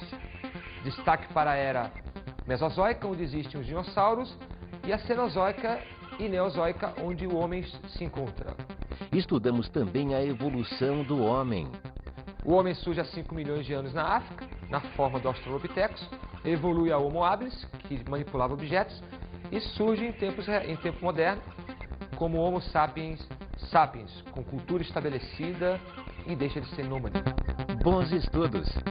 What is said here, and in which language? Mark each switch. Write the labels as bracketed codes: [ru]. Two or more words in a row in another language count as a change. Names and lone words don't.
[pt] Destaque para a era Mesozoica, onde existem os dinossauros, e a Cenozoica e Neozoica, onde o homem se encontra. Estudamos também a evolução do homem. O homem surge há 5 milhões de anos na África, na forma do Australopithecus, evolui a Homo habilis, que manipulava objetos, e surge em tempo moderno como Homo sapiens sapiens, com cultura estabelecida e deixa de ser nômade. Bons estudos!